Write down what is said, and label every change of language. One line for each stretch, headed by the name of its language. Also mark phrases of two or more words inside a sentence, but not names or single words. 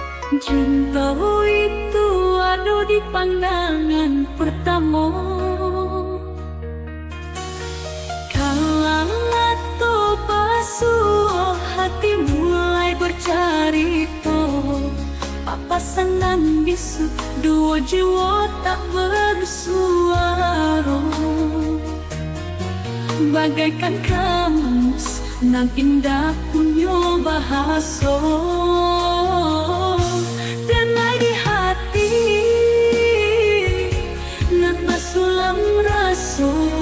Indonesian: Cinta itu ada di pandangan pertama. Kalau to basuh hati mulai bercerita, papasan bisu dua jiwa tak bersuara. Bagaikan kamus nan indah punya bahasa,
Minangkabau: denai di hati nan basulam rasa.